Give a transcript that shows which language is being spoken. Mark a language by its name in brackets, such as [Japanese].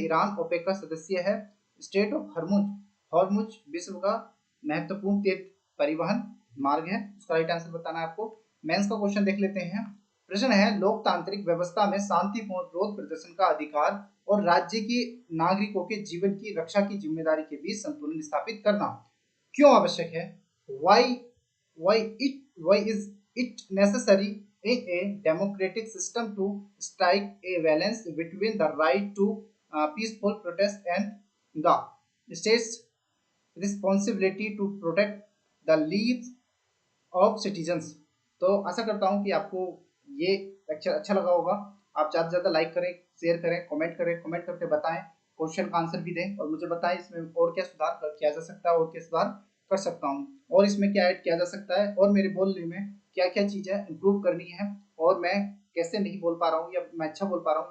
[Hindi] Iran OPEC का सदस्य है। स्टेट ऑफ हॉर्मुज विश्व का महत्वपूर्ण तीर्थ परिवहन मार्ग है। उसका राइट आंसर बताना है आपको। मेंस का क्वेश्चन देख लेते हैं। प्रश्न है, लोकतांत्रिक व्यवस्था में शांतिपूर्ण विरोध प्रदर्शन का अधिकार और राज्य के नागरिकों के जीवन की रक्षा की जिम्मेदारी के बीच संतुलन स्थापित करना क्यों आवश्यक है। [English] Why is it necessary in a democratic system to strike a balance between the right to peaceful protest and the state's responsibility to protect the lives of citizens। [Hindi] तो आशा करता हूँ कि आपको ये लेक्चर अच्छा लगा होगा। आप ज़्यादा से ज़्यादा लाइक करें, शेयर करें, कमेंट करके बताएं, क्वेश्चन का आंसर भी दें, और मुझे बताएं इसमें और क्या सुधार किया जा सकता है, और क्या सुधार कर सकता हूँ, और इसमें क्या ऐड किया जा सकता है, और मेरे बोलने में क्या क्या चीज़ें इंप्रूव करनी है, और मैं कैसे नहीं बोल पा रहा हूँ या मैं अच्छा बोल पा रहा हूँ।